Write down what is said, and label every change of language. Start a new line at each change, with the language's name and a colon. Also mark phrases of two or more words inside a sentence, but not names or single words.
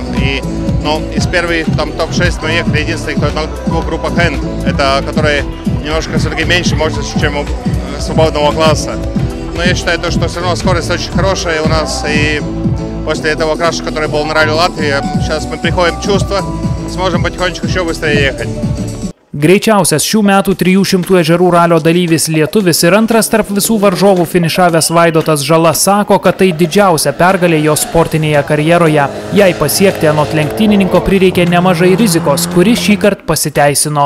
Russian: И, из первых там топ-6 мы ехали единственный, кто на 2 группах N, это которые немножко все-таки меньше мощности, чем у свободного класса. Но я считаю, что все равно скорость очень хорошая у нас, и после этого краша, который был на ралли Латвии, сейчас мы приходим в чувство, сможем потихонечку еще быстрее ехать.
Lithuanian: Greičiausias šių metų 300 ežerų ralio dalyvis lietuvis ir antras tarp visų varžovų finišavęs Vaidotas Žala sako, kad tai didžiausia pergalė jo sportinėje karjeroje. Jai pasiekti anot lenktynininko prireikė nemažai rizikos, kuri šįkart pasiteisino.